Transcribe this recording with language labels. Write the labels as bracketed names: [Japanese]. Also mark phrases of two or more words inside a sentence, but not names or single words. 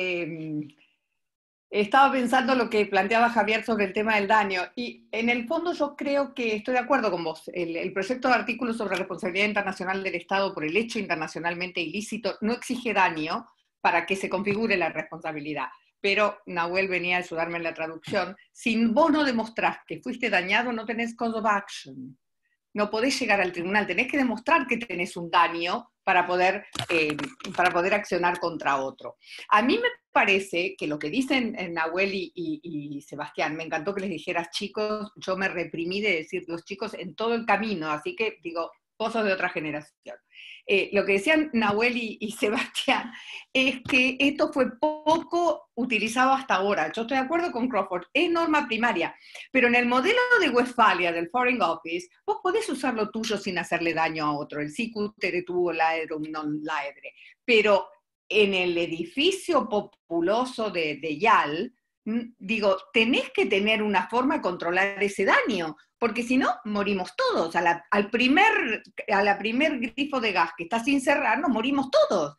[Spanish] Estaba pensando lo que planteaba Javier sobre el tema del daño, y en el fondo yo creo que estoy de acuerdo con vos. El proyecto de artículo sobre responsabilidad internacional del Estado por el hecho internacionalmente ilícito no exige daño para que se configure la responsabilidad. Pero Nahuel venía a ayudarme en la traducción. Si vos no demostrás que fuiste dañado, no tenés [English] cause of action. [Spanish] No podés llegar al tribunal, tenés que demostrar que tenés un daño para poder accionar contra otro. A mí me parece que lo que dicen Nahuel y Sebastián, me encantó que les dijeras chicos, yo me reprimí de decir los chicos en todo el camino, así que digo, vos sos de otra generación. Lo que decían Nahuel y Sebastián es que esto fue poco utilizado hasta ahora. Yo estoy de acuerdo con Crawford, es norma primaria, pero en el modelo de Westfalia, del Foreign Office, vos podés usar lo tuyo sin hacerle daño a otro, el [Latin] sicutere tuvo laedrum non laedre, [Spanish] pero en el edificio populoso de Yal, digo, tenés que tener una forma de controlar ese daño, porque si no, morimos todos. A la primer grifo de gas que está sin cerrar, nos morimos todos.